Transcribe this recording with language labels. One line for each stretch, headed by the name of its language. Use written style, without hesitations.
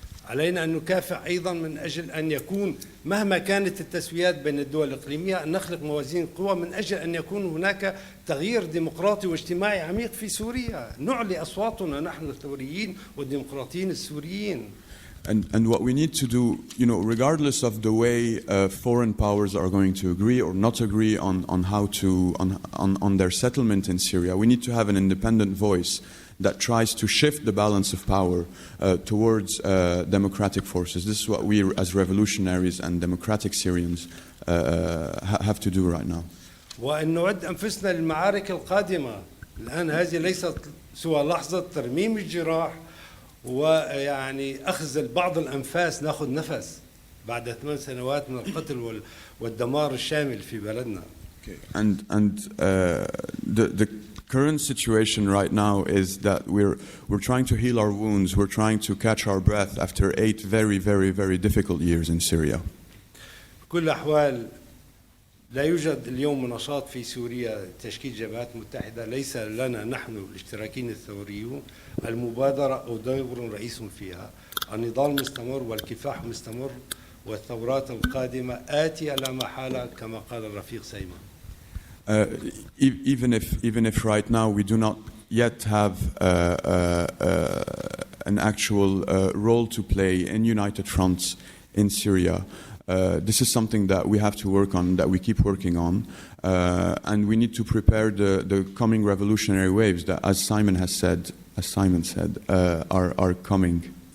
Arabic: علينا أن نكافح أيضا من أجل أن يكون مهما كانت التسويات بين الدول الإقليمية أن نخلق موازين قوى من أجل أن يكون هناك تغيير ديمقراطي واجتماعي عميق في سوريا، نعلي أصواتنا نحن الثوريين والديمقراطيين السوريين.
English: And what we need to do, you know, regardless of the way foreign powers are going to agree or not agree on how to on their settlement in Syria, we need to have an independent voice that tries to shift the balance of power towards democratic forces. This is what we as revolutionaries and democratic Syrians have to do right now.
Arabic: وأن نعد أنفسنا للمعارك القادمة. الآن هذه ليست سوى لحظة ترميم الجراح ويعني أخذ بعض الأنفاس، نأخذ نفس بعد 8 سنوات من القتل والدمار الشامل في بلدنا.
English: And the current situation right now is that we're trying to heal our wounds. We're trying to catch our breath after 8 very, very, very difficult years in Syria.
Arabic: بكل الأحوال لا يوجد اليوم نشاط في سوريا تشكيل جبهات متحدة، ليس لنا نحن الاشتراكيين الثوريون المبادرة أو دور رئيس فيها. النضال مستمر والكفاح مستمر والثورات القادمة آتية لا محالة كما قال الرفيق سيما.
English: Even if right now we do not yet have an actual role to play in united fronts in Syria, this is something that we have to work on, that we keep working on, and we need to prepare the coming revolutionary waves that, as Simon said, are coming.